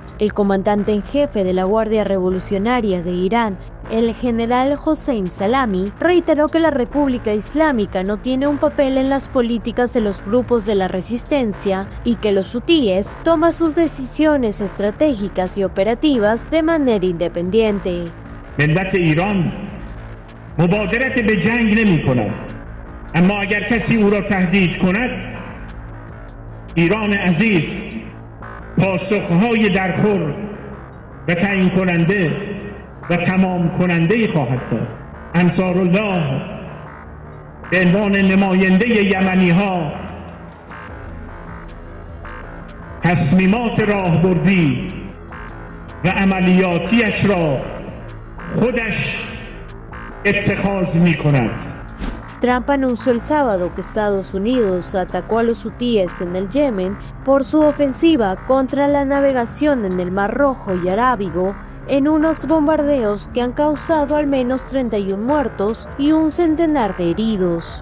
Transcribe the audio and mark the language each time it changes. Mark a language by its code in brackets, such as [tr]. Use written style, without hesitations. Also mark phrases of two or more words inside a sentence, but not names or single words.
[es] El comandante en jefe de la Guardia Revolucionaria de Irán, el general Hossein Salami, reiteró que la República Islámica no tiene un papel en las políticas de los grupos de la resistencia y que los hutíes toman sus decisiones estratégicas y operativas de manera independiente. [fa] ملت ایران مبادرت به جنگ نمی کند، اما اگر کسی او را تهدید کند، ایران عزیز پاسخهای درخور و تعیین کننده و تمام کننده‌ای خواهد داد. انصارالله به عنوان نماینده یمنی‌ها تصمیمات راهبردی و عملیاتیش را خودش اتخاذ می‌کند. [es] Trump anunció el sábado que Estados Unidos atacó a los hutíes en el Yemen por su ofensiva contra la navegación en el Mar Rojo y Arábigo, en unos bombardeos que han causado al menos 31 muertos y un centenar de heridos.